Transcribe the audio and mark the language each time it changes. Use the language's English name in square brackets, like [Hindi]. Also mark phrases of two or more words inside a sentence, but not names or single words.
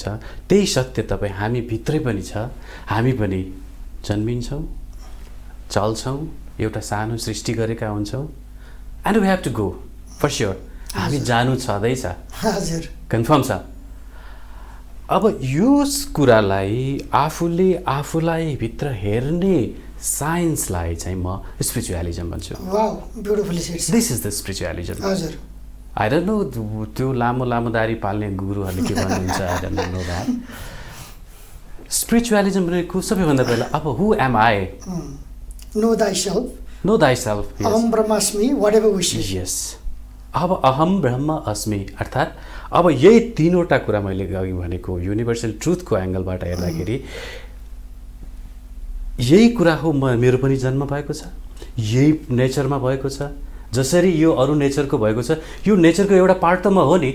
[Nepali] त्यही सत्य तपाईँ हामी भित्रै पनि छ। हामी पनि जन्मिन्छौँ, चल्छौँ, एउटा सानो सृष्टि गरेका हुन्छौँ, [English] and we have to go for sure. [Nepali] हामी जानु छँदैछ। हजुर, कन्फर्म छ। अब यो कुरालाई आफूलाई भित्र हेर्ने साइन्सलाई चाहिँ म स्पिरिचुअलिजम भन्छु। [English] wow, beautifully said. this is the spiritualism. [Nepali] हजुर। [English] I don't know [Nepali] त्यो लामो दारी पाल्ने गुरुहरूले के भन्नुहुन्छ, [English] I don't know that. [Nepali] स्पिरिचुअलिजम भनेको सबैभन्दा पहिला अब [English] who am I? know thyself. know thyself. [Sanskrit] अहम ब्रह्मास्मि, [English] whatever we say. yes. [Sanskrit] अब अहम ब्रह्म अस्मि, [Nepali] अर्थात् अब यही तीनवटा कुरा मैले अघि भनेको [English] universal truth's [Nepali] एङ्गलबाट हेर्दाखेरि यही कुरा हो। मेरो पनि जन्म भएको छ, यही नेचरमा भएको छ। जसरी यो अरू नेचरको भएको छ, यो नेचरको एउटा पार्ट त म हो नि।